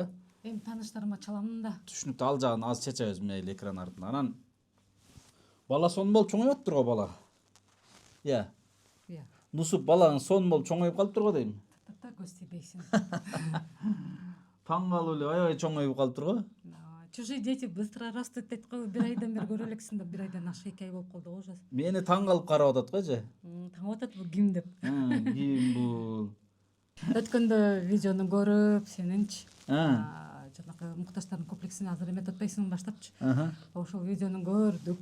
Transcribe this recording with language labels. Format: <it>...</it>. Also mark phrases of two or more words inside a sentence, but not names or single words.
<ky>Эми тааныштарыма чалам да. Түшүнүктүү, ал жагын аз чечебиз мейли экран артына. Анан бала сонун болуп чоңоюп атыптыр го бала. Иә. Иә. Нусуп балаң сонун болуп чоңоюп калыптыр го дейм. Та көз тийбейсиң. Таң калып эле аябай чоңоюп калыптыр го.</ky> <ru>Чужие дети быстро растут</ru> <ky>дейт го. 1 айдан бери көрө элексиң да, 1 айдан ашык 2 ай болуп калды го уже. Мени таң калып карап атат го же. Таң атат бул ким деп. Ким бул? Өткөндө видеону көрүп, сенинчи жанагы муктаждардын комплексине азыр эметип атпайсыңбы баштапчы. Ошол видеону көрдүк.</ky>